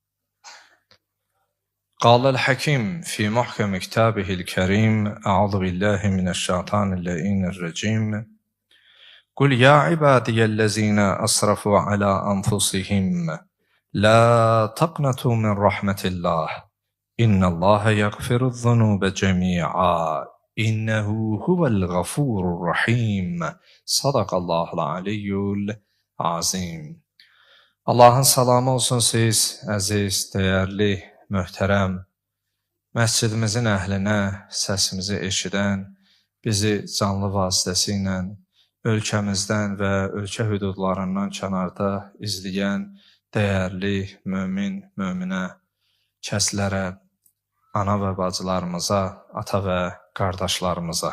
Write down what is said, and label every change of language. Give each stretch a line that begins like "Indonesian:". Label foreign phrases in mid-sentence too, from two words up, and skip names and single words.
Arabic: قال الحكيم في محكم كتابه الكريم أعوذ بالله من الشيطان اللعين الرجيم قل يا عبادي الذين أسرفوا على أنفسهم لا تقنطوا من رحمة الله إن الله يغفر الذنوب جميعا إنه هو الغفور الرحيم. صدق الله العلي العظيم.
Azerbaijani: Allahın salamı olsun siz, əziz, dəyərli, möhtərəm, məscidimizin əhlinə, səsimizi eşidən, bizi canlı vasitəsilə ölkəmizdən və ölkə hüdudlarından kənarda izləyən dəyərli mömin, möminə, kəslərə, ana və bacılarımıza, ata və qardaşlarımıza.